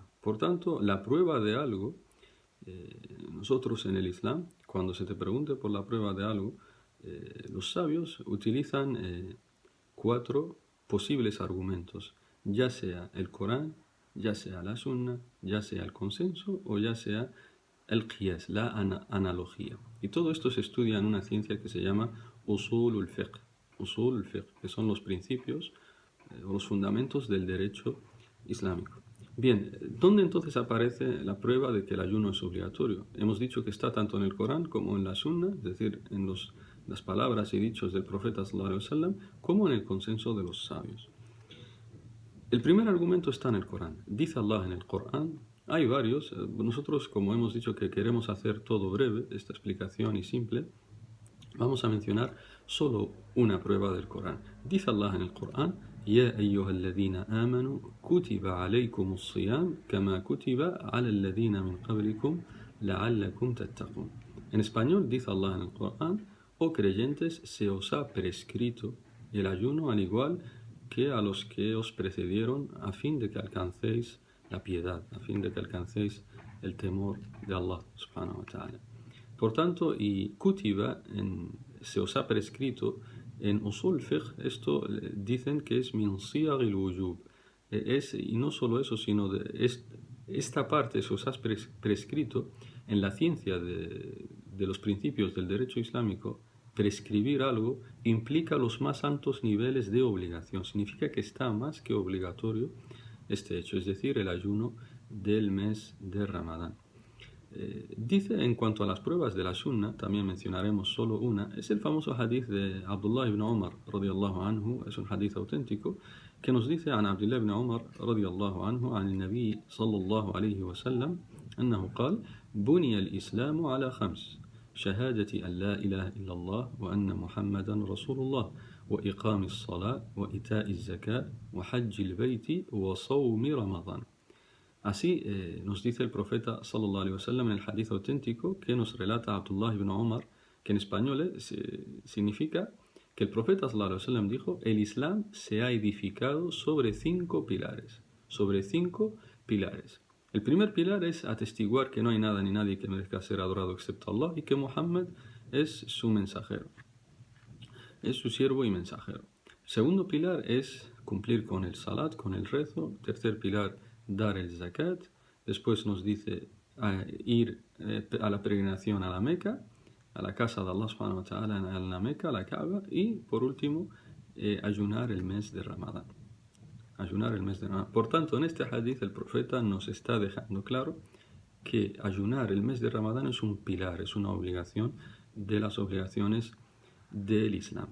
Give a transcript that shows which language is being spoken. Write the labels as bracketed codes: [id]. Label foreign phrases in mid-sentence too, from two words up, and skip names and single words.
[es] Por tanto, la prueba de algo, nosotros en el Islam, cuando se te pregunte por la prueba de algo, los sabios utilizan 4 posibles argumentos, ya sea el Corán, ya sea la Sunna, ya sea el consenso o ya sea el qiyas, la analogía. Y todo esto se estudia en una ciencia que se llama [ar] أصول الفقه, [es] que son los principios o los fundamentos del derecho islámico. Bien, ¿dónde entonces aparece la prueba de que el ayuno es obligatorio? Hemos dicho que está tanto en el Corán como en la Sunna, es decir, en las palabras y dichos del profeta [ar] صلى الله عليه وسلم, [es] como en el consenso de los sabios. El primer argumento está en el Corán. Dice Allah en el Corán, hay varios, nosotros como hemos dicho que queremos hacer todo breve, esta explicación y simple, vamos a mencionar solo una prueba del Corán. Dice Allah en el Corán: [ar] يا أيها الذين آمنوا كتب عليكم الصيام كما كتب على الذين من قبلكم لعلكم تتقون. [es] En español dice Allah en el Corán: oh creyentes, se os ha prescrito el ayuno al igual que a los que os precedieron, a fin de que alcancéis la piedad, a fin de que alcancéis el temor de Allah [ar] سبحانه وتعالى. [es] Por tanto, y kutiba, se os ha prescrito, en [ar] أصول فقه, [es] esto dicen que es [ar] من صيغ الوجوب, [es] y no solo eso, sino esta parte se os ha prescrito en la ciencia de los principios del derecho islámico. Prescribir algo implica los más altos niveles de obligación. Significa que está más que obligatorio este hecho, es decir, el ayuno del mes de Ramadán. Dice en cuanto a las pruebas de la sunna, también mencionaremos solo una, es el famoso hadith de Abdullah ibn Umar [ar] رضي الله عنه, [es] es un hadith auténtico, que nos dice [ar] عن عبد الله بن عمر رضي الله عنه عن النبي صلى الله عليه وسلم أنه قال بني الإسلام على خمس شهادة أن لا إله إلا الله وأن محمدا رسول الله وإقام الصلاة وإيتاء الزكاة وحج البيت وصوم رمضان. [es] Así nos dice el profeta [ar] صلى الله عليه وسلم [es] en el hadith auténtico que nos relata Abdullah ibn Umar, que en español significa que el profeta [ar] صلى الله عليه وسلم [es] dijo: el Islam se ha edificado sobre 5 pilares. Sobre 5 pilares. El primer pilar es atestiguar que no hay nada ni nadie que merezca ser adorado excepto Allah y que Muhammad es su mensajero. Es su siervo y mensajero. El segundo pilar es cumplir con el salat, con el rezo. Tercer pilar, dar el zakat. Después nos dice ir a la peregrinación a la Meca, a la casa de Allah [ar] سبحانه وتعالى [es] en la Meca, a la Kaaba. Y por último, ayunar el mes de Ramadán. Ayunar el mes de Ramadán. Por tanto, en este hadith el profeta nos está dejando claro que ayunar el mes de Ramadán es un pilar, es una obligación de las obligaciones del Islam.